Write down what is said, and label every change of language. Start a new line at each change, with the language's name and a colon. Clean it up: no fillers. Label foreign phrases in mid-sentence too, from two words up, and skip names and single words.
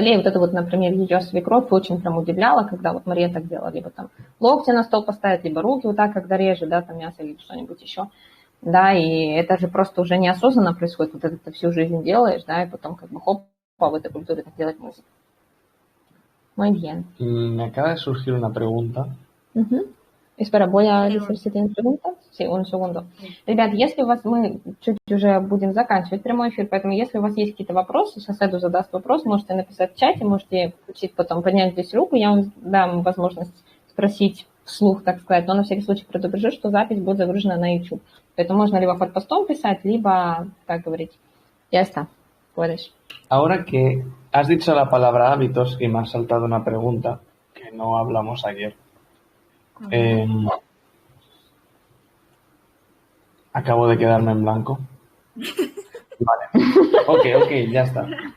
Russian: И вот это вот, например, ее свекровь очень прям удивляла, когда вот Мария так делала, либо там локти на стол поставить, либо руки вот так, когда режет, да, там мясо или что-нибудь еще. Да, и это же просто уже неосознанно происходит, вот это ты всю жизнь делаешь, да, и потом как бы хоп, в этой культуре так делать нельзя.
Spanish: Muy bien. me acaba de surgir una pregunta. Угу. Espera, voy a decir Pregunta. si tienen preguntas. Sí, un segundo.
Russian: Ребят, если у вас, мы чуть уже будем заканчивать прямой эфир, поэтому если у вас есть какие-то вопросы, соседу задаст вопрос, можете написать в чате, можете включить потом, поднять здесь руку, я вам дам возможность спросить вслух, так сказать, но на всякий случай предупрежу, что запись будет загружена на YouTube. Поэтому можно либо под постом писать, либо так говорить.
Spanish: Ya está. Puedes. Ahora que has dicho la palabra hábitos y me has saltado una pregunta que no hablamos ayer. Ujú. Acabo de quedarme en blanco. Vale. Ok, ya está.